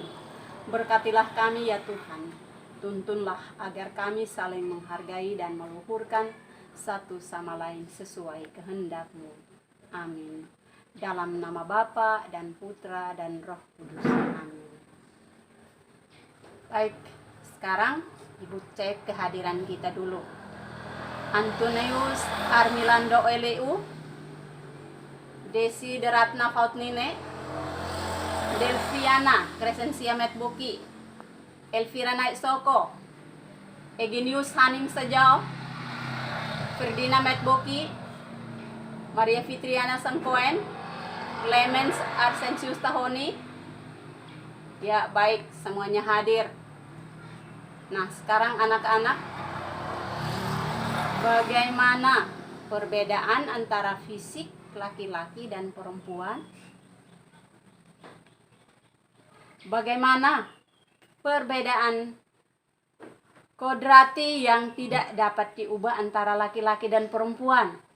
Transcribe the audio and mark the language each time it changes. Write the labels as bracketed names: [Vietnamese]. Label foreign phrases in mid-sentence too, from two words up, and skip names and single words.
[Indonesian] Berkatilah kami ya Tuhan, tuntunlah agar kami saling menghargai dan meluhurkan satu sama lain sesuai kehendak-Mu. Amin. Dalam nama Bapa dan Putra dan Roh Kudus. Amin. Baik, sekarang Ibu cek kehadiran kita dulu. Antonius Armilando Eleu, Desi Deratna Fautnine, Delviana Crescencia Metbuki, Elvira Naisoko, Eginius Haning Sejau, Ferdina Metbuki, Maria Fitriana Sengkoen, Clemens Arsensius Tahoni. Ya baik, semuanya hadir. Nah sekarang anak-anak, bagaimana perbedaan antara fisik laki-laki dan perempuan? Bagaimana perbedaan kodrati yang tidak dapat diubah antara laki-laki dan perempuan?